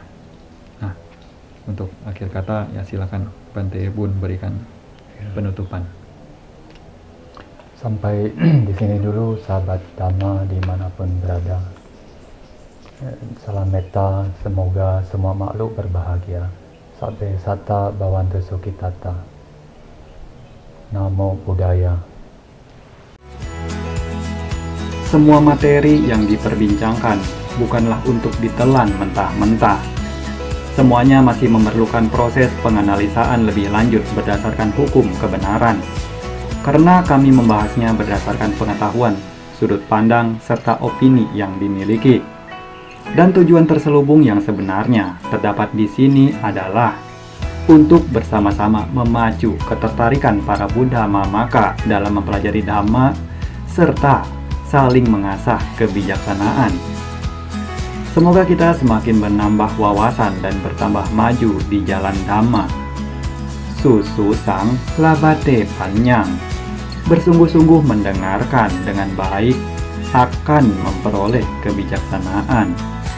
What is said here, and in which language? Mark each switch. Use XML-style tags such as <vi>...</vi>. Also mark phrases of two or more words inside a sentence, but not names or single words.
<id>Nah, untuk akhir kata ya silakan Bante Bun berikan penutupan. Sampai di sini dulu sahabat Dhamma dimanapun berada. Salam metta, semoga semua makhluk berbahagia.</id> <pi>Sabbe satta bhavantu sukhitata. Namo Buddhaya.</pi> <id>Semua materi yang diperbincangkan bukanlah untuk ditelan mentah-mentah. Semuanya masih memerlukan proses penganalisaan lebih lanjut berdasarkan hukum kebenaran. Karena kami membahasnya berdasarkan pengetahuan, sudut pandang, serta opini yang dimiliki. Dan tujuan terselubung yang sebenarnya terdapat di sini adalah untuk bersama-sama memacu ketertarikan para</id> <pi>Buddha Mamaka</pi> <id>dalam mempelajari Dhamma, serta saling mengasah kebijaksanaan. Semoga kita semakin menambah wawasan dan bertambah maju di jalan Dhamma.</id> <pi>Sususang labate panjang.</pi> <id>Bersungguh-sungguh mendengarkan dengan baik akan memperoleh kebijaksanaan.</id>